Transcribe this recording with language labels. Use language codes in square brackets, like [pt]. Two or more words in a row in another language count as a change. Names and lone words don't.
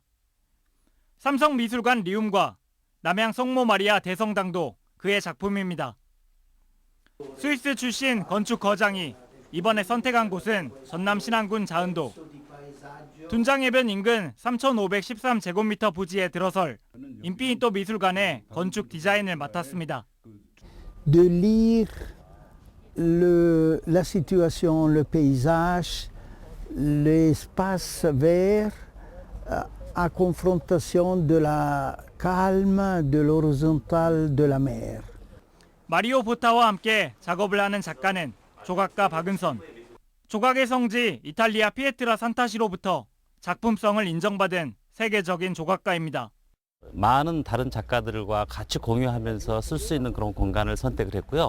[ko] 삼성미술관 리움과 남양 성모 마리아 대성당도 그의 작품입니다. 스위스 출신 건축 거장이 이번에 선택한 곳은 전남 신안군 자은도. 둔장해변 인근 3,513제곱미터 부지에 들어설 인피니토 미술관의 건축 디자인을 맡았습니다. [fr] De lire la situation, le paysage, l'espace vert à confrontation de la calme, de l'horizontale, de la mer. [ko] 마리오 보타와 함께 작업을 하는 작가는 조각가 박은선. 조각의 성지 이탈리아 피에트라 산타시로부터 작품성을 인정받은 세계적인 조각가입니다. 많은 다른 작가들과 같이 공유하면서 쓸 수 있는 그런 공간을 선택을 했고요.